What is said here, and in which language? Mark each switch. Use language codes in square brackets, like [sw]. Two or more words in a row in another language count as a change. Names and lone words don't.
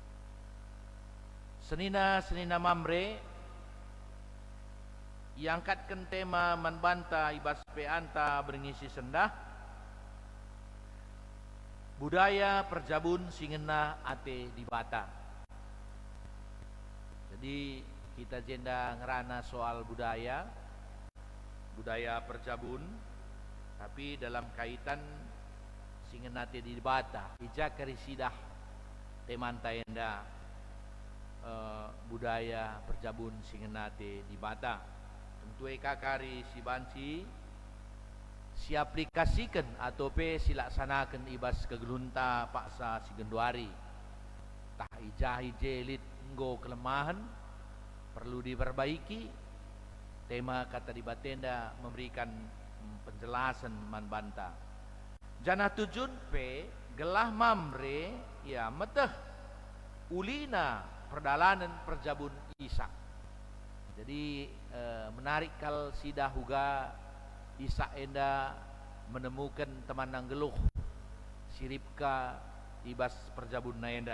[btx] Senina Mamre iangkatkan tema manbanta ibas peanta berngisi sendah budaya perjabun singena ate di bata. Jadi kita jenda ngerana soal budaya perjabun [id] tapi dalam kaitan [btx] singenate di bata ija karisidah temanta enda budaya perjabun singenate di bata tentu kakari si banci si aplikasikan atau silaksanakan ibas kegelunta paksa si genduari tah ija hijelit nggo [id] kelemahan perlu diperbaiki. [btx] Tema kata di batenda [id] memberikan penjelasan [btx] manbanta. Jana tujun pe gelah Mamre ya meteh ulina perdalanan perjabun Isak. Jadi menarik kal sidah huga Isak enda [id] menemukan teman [btx] nanggeluh siripka ibas perjabun naenda.